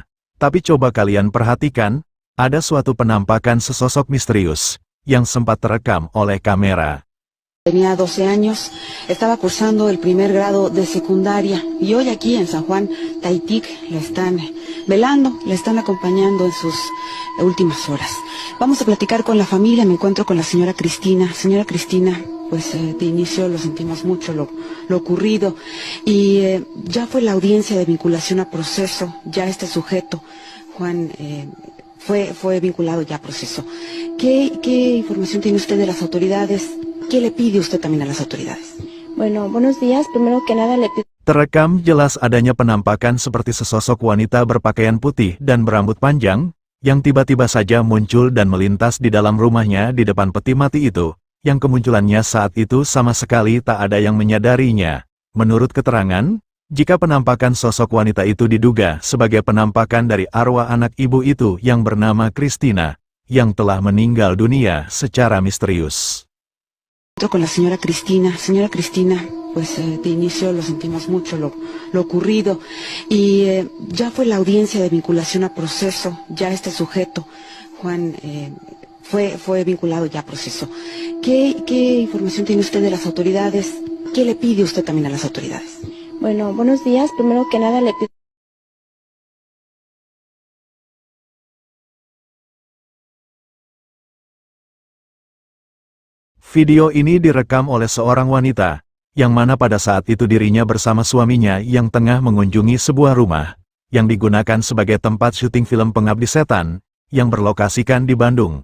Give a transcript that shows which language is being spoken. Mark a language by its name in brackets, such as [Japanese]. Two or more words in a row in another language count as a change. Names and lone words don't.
[Indonesian] Tapi coba kalian perhatikan, ada suatu penampakan sesosok misterius, yang sempat terekam oleh kamera. [Spanish] Tenía 12 años, estaba cursando el primer grado de secundaria y hoy aquí en San Juan, Taitic, la están velando, la están acompañando en sus últimas horas. Vamos a platicar con la familia, me encuentro con la señora Cristina. Señora Cristina, pues de inicio lo sentimos mucho lo ocurrido y ya fue la audiencia de vinculación a proceso, ya este sujeto, Juan, fue vinculado ya a proceso. ¿Qué información tiene usted de las autoridades? ¿Qué le pide usted también a las autoridades? Bueno, buenos días. Primero que nada le pido... [Indonesian] Terekam jelas adanya penampakan seperti sesosok wanita berpakaian putih dan berambut panjang, yang tiba-tiba saja muncul dan melintas di dalam rumahnya di depan peti mati itu, yang kemunculannya saat itu sama sekali tak ada yang menyadarinya. Menurut keterangan, jika penampakan sosok wanita itu diduga sebagai penampakan dari arwah anak ibu itu yang bernama Cristina, yang telah meninggal dunia secara misterius. [Spanish] Con la señora Cristina. Señora Cristina, pues de inicio lo sentimos mucho lo ocurrido y ya fue la audiencia de vinculación a proceso, ya este sujeto, Juan, fue vinculado ya a proceso. ¿Qué información tiene usted de las autoridades? ¿Qué le pide usted también a las autoridades? Bueno, buenos días. Primero que nada le pido... [Indonesian] Video ini direkam oleh seorang wanita, yang mana pada saat itu dirinya bersama suaminya yang tengah mengunjungi sebuah rumah, yang digunakan sebagai tempat syuting film Pengabdi Setan, yang berlokasikan di Bandung.